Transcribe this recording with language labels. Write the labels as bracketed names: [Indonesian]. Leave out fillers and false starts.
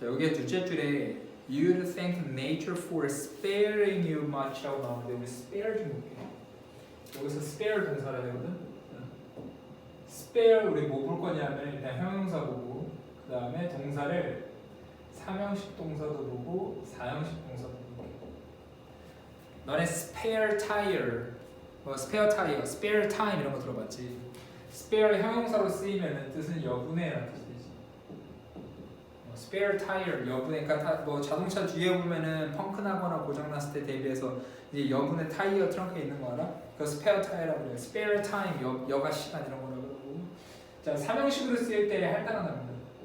[Korean] 자, 여기에 둘째 줄에 [English] You thank nature for sparing you much [Korean] 라고 나오는데 우리 spare 좀 볼게요. 여기서 spare 동사라 되거든. spare 우리 뭐 볼 거냐면 일단 형용사 보고 그 다음에 동사를 삼형식 동사도 보고 사형식 동사도 보고. 너네 spare tire, spare tire, spare time 이런 거 들어봤지? spare 형용사로 쓰이면 뜻은 여분의라는 뜻이지. spare tire 여분의, 그러니까 뭐 자동차 뒤에 보면은 펑크 나거나 고장 났을 때 대비해서 이제 여분의 타이어 트렁크에 있는 거 알아? 그 spare tire라고 그래요. spare time 여가 시간 이런 거라고 그러고. 자, 삼형식으로 쓰일 때 할당하답니다.